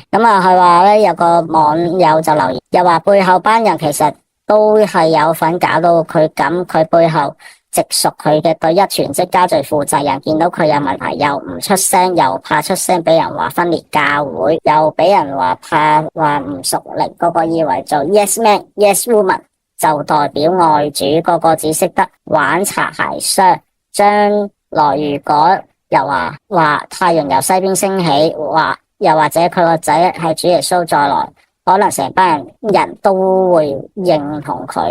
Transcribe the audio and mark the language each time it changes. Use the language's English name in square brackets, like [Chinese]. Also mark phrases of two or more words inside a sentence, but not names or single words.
[Cantonese] 咁佢話咧，有個網友就留言，又話背後班人其實都係有份搞到佢咁，佢背後直屬佢嘅對一全職家族負責人見到佢有問題，又唔出聲，又怕出聲俾人話分裂教會，又俾人怕唔屬靈，個個以為做 [English] yes man yes woman [Cantonese] 就代表愛主，個個只識得玩擦鞋商。將來如果又話太陽由西邊升起，又或者佢個仔係主耶穌再來，可能成班人都會認同佢。